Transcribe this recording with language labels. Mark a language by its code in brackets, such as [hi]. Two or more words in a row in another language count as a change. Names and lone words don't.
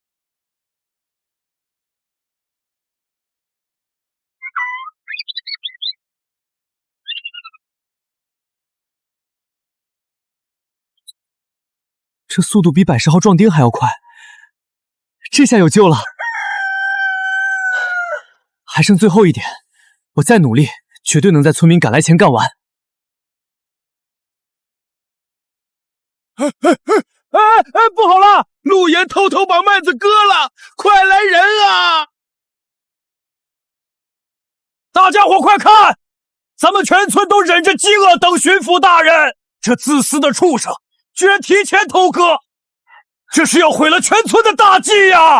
[zh] 这速度比百10號壯丁還要快，這下有救了。還剩最後一點，我再努力，絕對能在村民趕來前幹完。不好了！陸岩偷偷把麥子割了，快來人啊！大家伙快看，咱們全村都忍着飢餓等巡撫大人，這自私的畜生居然提前偷割，這是要毀了全村的大計呀！